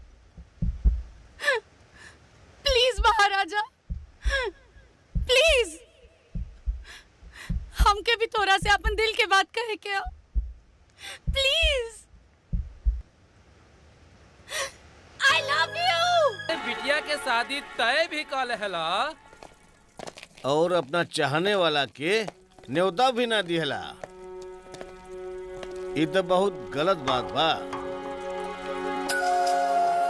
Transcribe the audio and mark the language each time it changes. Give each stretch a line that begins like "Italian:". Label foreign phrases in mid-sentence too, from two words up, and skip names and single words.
Bhojpuri: प्लीज बाहर आ जा, प्लीज। हमके भी तोरा से अपन दिल के बात कहे के, प्लीज।
English: I love you।
Bhojpuri: बिटिया के शादी तय भी कल हला और अपना चाहने वाला के न्योता भी ना दिहला। ये तो बहुत गलत बात बा।